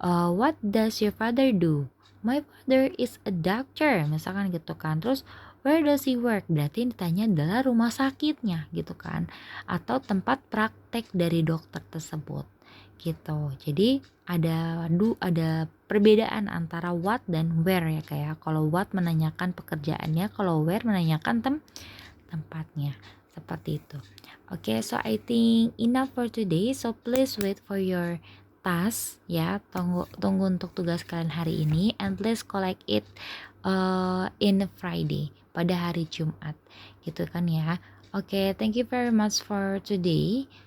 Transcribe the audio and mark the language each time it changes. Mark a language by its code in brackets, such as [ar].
[en] What does your father do? My father is a doctor. [id] Misalkan gitu kan. Terus [en] where does he work? [id] Berarti yang ditanya adalah rumah sakitnya gitu kan. Atau tempat praktek dari dokter tersebut. Gitu. Jadi ada perbedaan antara what dan where ya kayak. Kalau what menanyakan pekerjaannya, kalau where menanyakan tempatnya. seperti itu. [en] Oke, so I think enough for today. So please wait for your task [id] ya. Tunggu untuk tugas kalian hari ini, [en] and please collect it in Friday, [id] pada hari Jumat. Gitu kan ya. [en] Oke, thank you very much for today.